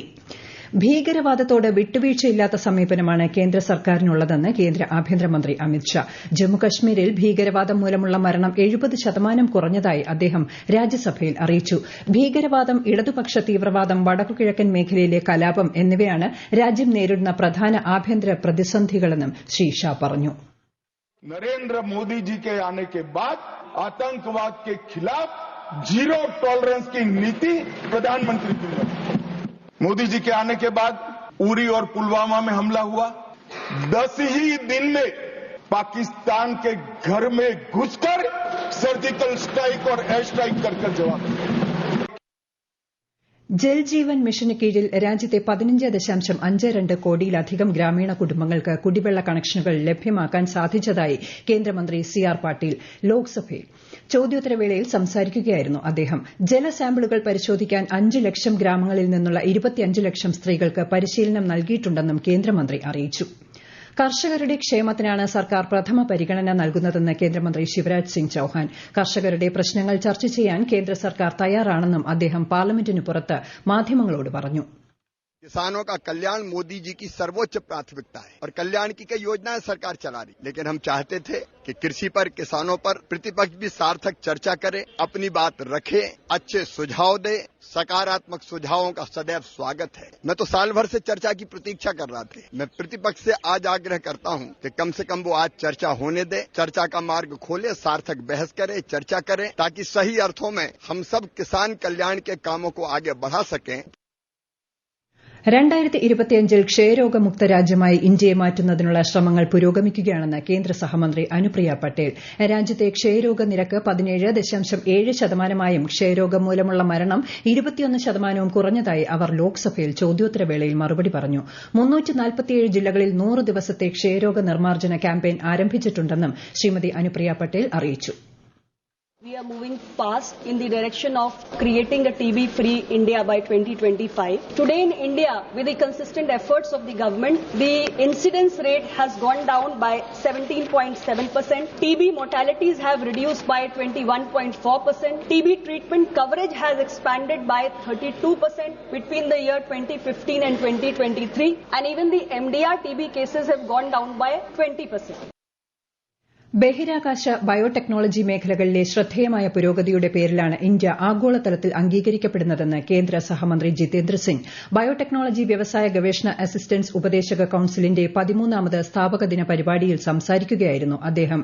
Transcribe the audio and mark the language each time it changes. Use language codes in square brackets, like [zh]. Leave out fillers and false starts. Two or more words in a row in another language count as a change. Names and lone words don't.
[ml] ഭീകരവാദത്തോട് വിട്ടുവീഴ്ചയില്ലാത്ത സമീപനമാണ് കേന്ദ്ര സർക്കാരിനുള്ളതെന്ന് കേന്ദ്ര ആഭ്യന്തരമന്ത്രി അമിത്ഷാ. ജമ്മുകശ്മീരിൽ ഭീകരവാദം മൂലമുള്ള മരണം 70% കുറഞ്ഞതായി അദ്ദേഹം രാജ്യസഭയിൽ അറിയിച്ചു. ഭീകരവാദം, ഇടതുപക്ഷ തീവ്രവാദം, വടക്കുകിഴക്കൻ മേഖലയിലെ കലാപം എന്നിവയാണ് രാജ്യം നേരിടുന്ന പ്രധാന ആഭ്യന്തര പ്രതിസന്ധികളെന്നും ശ്രീ ഷാ പറഞ്ഞു. [hi] नरेंद्र मोदी जी के आने के बाद आतंकवाद के खिलाफ [en] zero tolerance [hi] की नीति प्रधानमंत्री की है। मोदी जी के आने के बाद उरी और पुलवामा में हमला हुआ। 10 ही दिन में पाकिस्तान के घर में घुसकर [en] surgical strike [hi] और [en] air strike [hi] कर जवाब दिया। [ml] ജൽജീവൻ മിഷന് കീഴിൽ രാജ്യത്തെ 15.52 കോടിയിലധികം ഗ്രാമീണ കുടുംബങ്ങൾക്ക് കുടിവെള്ള കണക്ഷനുകൾ ലഭ്യമാക്കാൻ സാധിച്ചതായി കേന്ദ്രമന്ത്രി CR പാട്ടീൽ ലോക്സഭയിൽ. ചോദ്യോത്തരവേളയിൽ സംസാരിക്കുകയായിരുന്നു അദ്ദേഹം. ജലസാമ്പിളുകൾ പരിശോധിക്കാൻ 5 ലക്ഷം ഗ്രാമങ്ങളിൽ നിന്നുള്ള 25 ലക്ഷം സ്ത്രീകൾക്ക് പരിശീലനം നൽകിയിട്ടുണ്ടെന്നും കേന്ദ്രമന്ത്രി അറിയിച്ചു. കർഷകരുടെ ക്ഷേമത്തിനാണ് സർക്കാർ പ്രഥമ പരിഗണന നൽകുന്നതെന്ന് കേന്ദ്രമന്ത്രി ശിവരാജ് സിംഗ് ചൌഹാൻ. കർഷകരുടെ പ്രശ്നങ്ങൾ ചർച്ച ചെയ്യാൻ കേന്ദ്ര സർക്കാർ തയ്യാറാണെന്നും അദ്ദേഹം പാർലമെന്റിന് പുറത്ത് മാധ്യമങ്ങളോട് പറഞ്ഞു. [hi] किसानों का कल्याण मोदी जी की सर्वोच्च प्राथमिकता है और कल्याण की कई योजनाएं सरकार चला रही, लेकिन हम चाहते थे कि कृषि पर, किसानों पर प्रतिपक्ष भी सार्थक चर्चा करे, अपनी बात रखे, अच्छे सुझाव दे. सकारात्मक सुझावों का सदैव स्वागत है. मैं तो साल भर से चर्चा की प्रतीक्षा कर रहा था. मैं प्रतिपक्ष से आज आग्रह करता हूं कि कम से कम वो आज चर्चा होने दे, चर्चा का मार्ग खोले, सार्थक बहस करे, चर्चा करे, ताकि सही अर्थों में हम सब किसान कल्याण के कामों को आगे बढ़ा सकें. [ml] 2025-ൽ ക്ഷയരോഗമുക്ത രാജ്യമായി ഇന്ത്യയെ മാറ്റുന്നതിനുള്ള ശ്രമങ്ങൾ പുരോഗമിക്കുകയാണെന്ന് കേന്ദ്ര സഹമന്ത്രി അനുപ്രിയ പട്ടേൽ. രാജ്യത്തെ ക്ഷയരോഗ നിരക്ക് 17.7%, ക്ഷയരോഗം മൂലമുള്ള മരണം 21% കുറഞ്ഞതായി അവർ ലോക്സഭയിൽ ചോദ്യോത്തരവേളയിൽ മറുപടി പറഞ്ഞു. 347 ജില്ലകളിൽ 100 ദിവസത്തെ ക്ഷയരോഗ നിർമ്മാർജ്ജന ക്യാമ്പയിൻ ആരംഭിച്ചിട്ടുണ്ടെന്നും ശ്രീമതി അനുപ്രിയ പട്ടേൽ അറിയിച്ചു. [en] We are moving fast in the direction of creating a TB-free India by 2025. Today in India, with the consistent efforts of the government, the incidence rate has gone down by 17.7%. TB mortalities have reduced by 21.4%. TB treatment coverage has expanded by 32% between the year 2015 and 2023. And even the MDR TB cases have gone down by 20%. [ml] ബഹിരാകാശ ബയോടെക്നോളജി മേഖലകളിലെ ശ്രദ്ധേയമായ പുരോഗതിയുടെ പേരിലാണ് ഇന്ത്യ ആഗോളതലത്തിൽ അംഗീകരിക്കപ്പെടുന്നതെന്ന് കേന്ദ്ര സഹമന്ത്രി ജിതേന്ദ്ര സിംഗ് ബയോടെക്നോളജി വ്യവസായ ഗവേഷണ അസിസ്റ്റൻസ് ഉപദേശക കൌൺസിലിന്റെ 13ാമത് സ്ഥാപക ദിന പരിപാടിയിൽ സംസാരിക്കുകയായിരുന്നു അദ്ദേഹം.